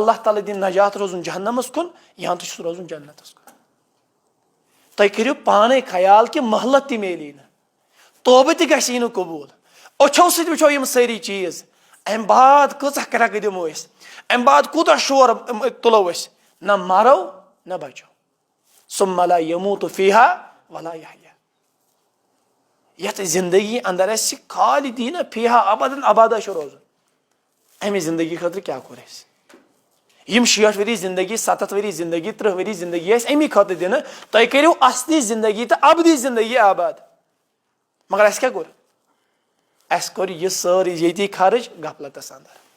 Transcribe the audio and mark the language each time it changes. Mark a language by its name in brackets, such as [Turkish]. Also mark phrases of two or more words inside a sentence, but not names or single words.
[Kashmiri] اللہ تعالیٰ دِنۍ نجات روزُن جہنمس کُن یا تہٕ چھُس روزُن جنتس کُن تُہۍ کٔرِو پانے خیال کہِ مہلت تہِ میلی نہٕ توبہٕ تہِ گژھی نہٕ قبوٗل أچھو سۭتۍ وٕچھو یِم سٲری چیٖز امہِ بعد کۭژاہ کرٛٮ۪کہٕ دِمو أسۍ امہِ بعد کوٗتاہ شور تُلو أسۍ نہ مرو نہ بچو [Arabic] ثم لا يموت فيها ولا يحيا [Kashmiri] یتھ زندگی اندر اسہِ [Arabic] خالدیٖنہ فیٖہا ابدن ابدا [Kashmiri] چھُ روزُن امہِ زندگی خٲطرٕ کیاہ کوٚر اسہِ یم 60 ؤری زندگی 70 ؤری زندگی 30 ؤری زندگی آسہِ امی خٲطرٕ دِنہٕ تُہۍ کٔرِو اصلی زندگی تہٕ ابدی زندگی آباد مگر اَسہِ کیٛاہ کوٚر اَسہِ کوٚر یہِ سٲرٕے ییٚتی خرٕچ غفلتس اندر